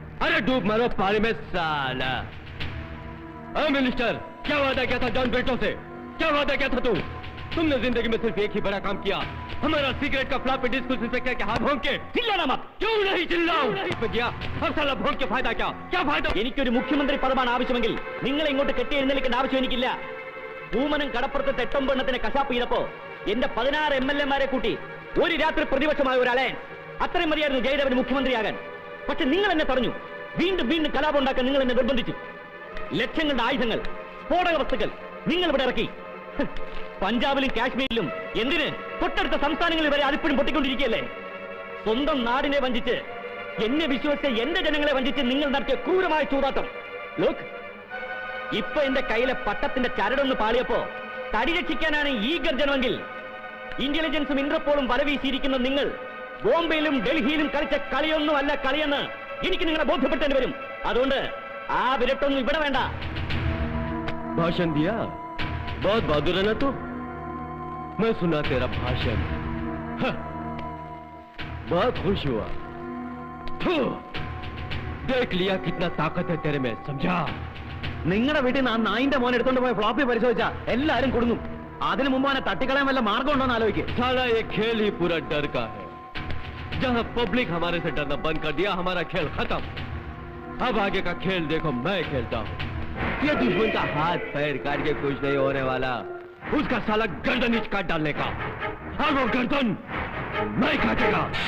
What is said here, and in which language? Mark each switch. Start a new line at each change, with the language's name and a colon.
Hindi: अरे डूब मरो पानी में साला। मिनिस्टर, क्या वादा किया था जॉन ब्रिटो से? क्या वादा किया था तुमने जिंदगी में सिर्फ एक ही बड़ा काम किया, हमारा सिगरेट का फ्लॉपी डिस्क उस इंस्पेक्टर के हाथ भोंक के। ചില്ലാനാ മत. क्यों नहीं चिल्लाऊं? किया अब साला भोंक के फायदा क्या फायदा?
Malayalam: എനിക്കൊരു മുഖ്യമന്ത്രി പദമാണ് ആവശ്യമെങ്കിൽ നിങ്ങളെ ഇങ്ങോട്ട് കെട്ടി എഴുന്നേൽക്കേണ്ട ആവശ്യം എനിക്കില്ല. പൂമനം കടപ്പുറത്ത് തെട്ടൊമ്പെണ്ണത്തിന് കശാപ്പ് ചെയ്തപ്പോ എന്റെ 16 MLA-മാരെ കൂട്ടി ഒരു രാത്രി പ്രതിപക്ഷമായ ഒരു അലയൻസ്. അത്രയും മതിയായിരുന്നു ജയദേവന് മുഖ്യമന്ത്രിയാകാൻ. പക്ഷെ നിങ്ങൾ എന്നെ തടഞ്ഞു. വീണ്ടും കലാപം ഉണ്ടാക്കാൻ നിങ്ങൾ എന്നെ നിർബന്ധിച്ചു. ലക്ഷങ്ങളുടെ ആയുധങ്ങൾ, സ്ഫോടക വസ്തുക്കൾ നിങ്ങൾ ഇവിടെ ഇറക്കി. പഞ്ചാബിലും കാശ്മീരിലും എന്തിന് തൊട്ടടുത്ത സംസ്ഥാനങ്ങളിൽ വരെ അതിപ്പോഴും പൊട്ടിക്കൊണ്ടിരിക്കുകയല്ലേ? സ്വന്തം നാടിനെ വഞ്ചിച്ച്, എന്നെ വിശ്വസിച്ച എന്റെ ജനങ്ങളെ വഞ്ചിച്ച് നിങ്ങൾ നടത്തിയ ക്രൂരമായ ചൂതാട്ടം. ലോക്ക്, ഇപ്പൊ എന്റെ കയ്യിലെ പട്ടത്തിന്റെ ചരടൊന്ന് പാളിയപ്പോ തടി രക്ഷിക്കാനാണ് ഈ ഗർജനമെങ്കിൽ ഇന്റലിജൻസും ഇന്റർപോളും വലവീശിയിരിക്കുന്ന നിങ്ങൾ ബോംബെയിലും ഡൽഹിയിലും കളിച്ച കളിയൊന്നും അല്ല കളിയെന്ന് എനിക്ക് നിങ്ങളെ ബോധ്യപ്പെട്ടേണ്ടി വരും. അതുകൊണ്ട് ആ വിരട്ടൊന്നും ഇവിടെ വേണ്ട.
Hindi: भाषण दिया, बहुत बहादुर है ना तू? मैं सुना तेरा भाषण, बहुत खुश हुआ। देख लिया कितना ताकत है तेरे में, समझा?
Malayalam: നിങ്ങളുടെ വീട്ടിൽ നിന്ന് ആ നായിന്റെ മോൻ എടുത്തോണ്ട് പോയ ഫ്ലോപ്പി പരിശോധിച്ചാ എല്ലാരും കൊടുങ്ങും. അതിനു മുമ്പ് അവനെ തട്ടിക്കളയാൻ വല്ല മാർഗം ഉണ്ടോ എന്ന് ആലോചിക്കും.
Hindi: साला ये खेल ही पूरा डर का है. जहां पब्लिक हमारे से डरना बंद कर दिया, हमारा खेल खत्म. अब आगे का खेल देखो, मैं खेलता हूं. ये दुश्मन का हाथ पैर काट के कुछ नहीं होने वाला, उसका साला गर्दन नीच काट डालने का, और वो गर्दन मैं काटेगा.